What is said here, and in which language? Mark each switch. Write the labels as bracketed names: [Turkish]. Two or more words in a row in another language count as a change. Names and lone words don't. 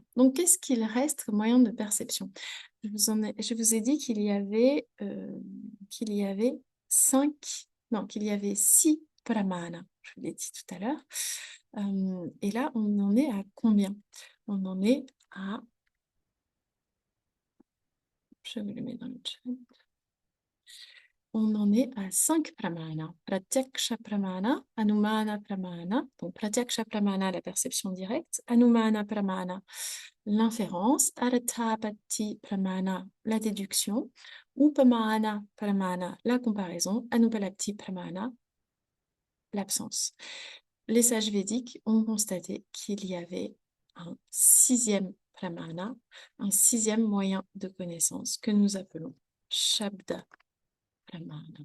[French] Donc, qu'est-ce qu'il reste comme moyen de perception? Je vous ai dit qu'il y avait qu'il y avait 6 pramana. Je vous l'ai dit tout à l'heure. Et là, on en est à combien? On en est à... Je vous le mets dans le chat. On en est à 5 pramana. [Sanskrit] Pratyaksha pramana, Anumana pramana. Donc, Pratyaksha pramana, [French] la perception directe. [Sanskrit] Anumana pramana, l'inférence. Arthapati pramana, [French] la déduction. [Sanskrit] Upamana pramana, [French] la comparaison. [Sanskrit] Anupalapti pramana, l'absence. [French] Les sages védiques ont constaté qu'il y avait un 6e pramana, un 6e moyen de connaissance que nous appelons [Sanskrit] Shabda pramana.